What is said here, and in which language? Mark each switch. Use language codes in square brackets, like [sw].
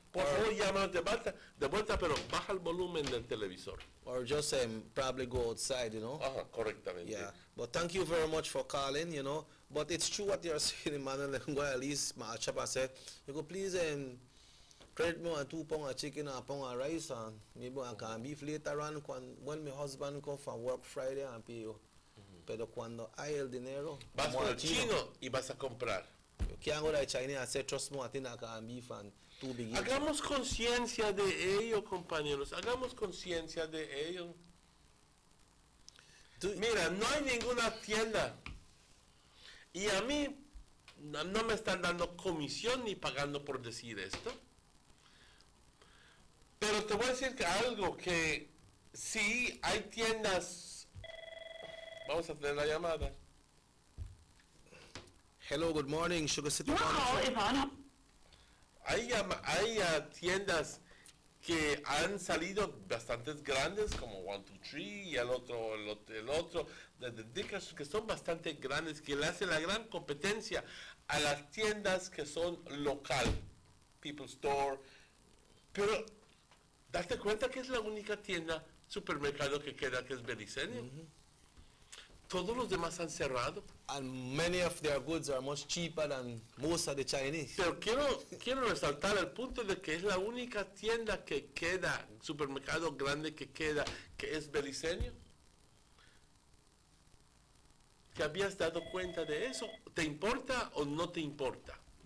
[es] Por favor, llámanos de vuelta, pero baja el volumen del televisor. [en] Or just probably go outside, you know. [es] Correctamente. [en] Yeah, but thank you very much for calling, you know. But it's true what you're saying, Emmanuel. At least my chapa said, you could please credit me on 2 pounds of chicken and a pound of rice, and maybe I can beef later on when my husband come from work Friday and pay you. [es] Pero cuando hay el dinero, vas con el chino y vas a comprar. [en] You can't go to China and say, trust me, I think I can beef and 2 big. [es] Hagamos conciencia de ello, compañeros. Hagamos conciencia de ello. Mira, no hay ninguna tienda. Y a mí no me están dando comisión ni pagando por decir esto. Pero te voy a decir que algo que sí hay tiendas. Vamos a tener la llamada. [en] Hello, good morning, Sugar City Morning. [es] Hay tiendas que han salido bastantes grandes, como 1, 2, 3 y el otro, de Dickers, que son bastante grandes, que le hacen la gran competencia a las tiendas que son local, People Store. Pero date cuenta que es la única tienda, supermercado que queda, que es Belicenio. Todos los demás han cerrado. [en] And many of their goods are much cheaper than most of the Chinese. [es] Pero quiero resaltar el punto de que es la única tienda que queda, supermercado grande que queda, que es Belicenio. ¿Te habías dado cuenta de eso? ¿Te importa o no te importa?